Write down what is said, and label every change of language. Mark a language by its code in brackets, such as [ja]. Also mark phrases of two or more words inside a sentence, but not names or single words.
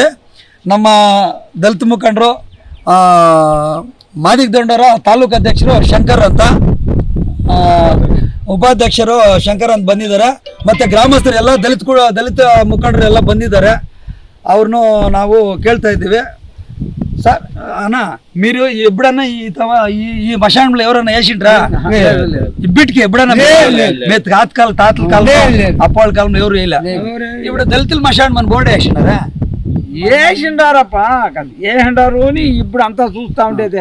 [kn] ನಮ್ಮ ದಲಿತ ಮುಖಂಡರು ಮಾದಿಗ ದಂಡೋರ ತಾಲೂಕು ಅಧ್ಯಕ್ಷರು ಶಂಕರ್ ಅಂತ, ಉಪಾಧ್ಯಕ್ಷರು ಶಂಕರ್ ಅಂತ ಬಂದಿದ್ದಾರೆ. ಮತ್ತು ಗ್ರಾಮಸ್ಥರು ಎಲ್ಲ ದಲಿತ ಮುಖಂಡರು ಎಲ್ಲ ಬಂದಿದ್ದಾರೆ. ಅವ್ರನ್ನೂ ನಾವು కేళ్తా ఇದ್ದೀವಿ. [te] సార్ అన్న మీరు ఎప్పుడన్నా ఈ మశానంలో ఎవరన్నా వేసిండ్రా? ఇబ్బటికి ఎప్పుడన్నా మేము తాతల కాలం అప్పాళ్ళ కాలంలో ఎవరు వేయలే. ఇప్పుడు దళితుల మశానం మన బోర్డు వేసినారా? వేసిండారప్ప, వేసిండారు అని ఇప్పుడు అంతా చూస్తూ ఉండేది.